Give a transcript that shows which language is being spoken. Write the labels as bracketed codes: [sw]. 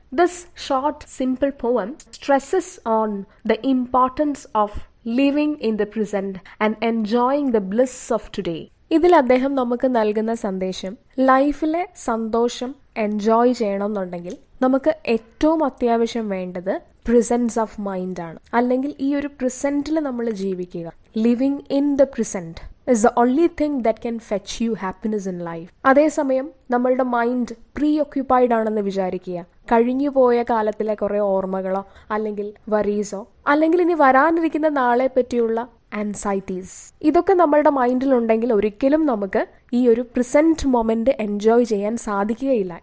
[en] This short simple poem stresses on the importance of living in the present and enjoying the bliss of today. [ml] ഇതിൽ അദ്ദേഹം നമുക്ക് നൽകുന്ന സന്ദേശം, ലൈഫിലെ സന്തോഷം എൻജോയ് ചെയ്യണമെന്നുണ്ടെങ്കിൽ നമുക്ക് ഏറ്റവും അത്യാവശ്യം വേണ്ടത് പ്രസൻസ് ഓഫ് മൈൻഡ് ആണ്. അല്ലെങ്കിൽ ഈ ഒരു പ്രസന്റിൽ നമ്മൾ ജീവിക്കുക. [en] Living in the present is the only thing that can fetch you happiness in life. [ml] അതേസമയം നമ്മളുടെ മൈൻഡ് പ്രീ ഒക്യുപ്പൈഡ് ആണെന്ന് വിചാരിക്കുക. കഴിഞ്ഞു പോയ കാലത്തിലെ കുറെ ഓർമ്മകളോ അല്ലെങ്കിൽ വറീസോ അല്ലെങ്കിൽ ഇനി വരാനിരിക്കുന്ന നാളെ പറ്റിയുള്ള ആൻസൈറ്റീസ്, ഇതൊക്കെ നമ്മളുടെ മൈൻഡിലുണ്ടെങ്കിൽ ഒരിക്കലും നമുക്ക് ഈ ഒരു പ്രസന്റ് മൊമെന്റ് എൻജോയ് ചെയ്യാൻ സാധിക്കുകയില്ല.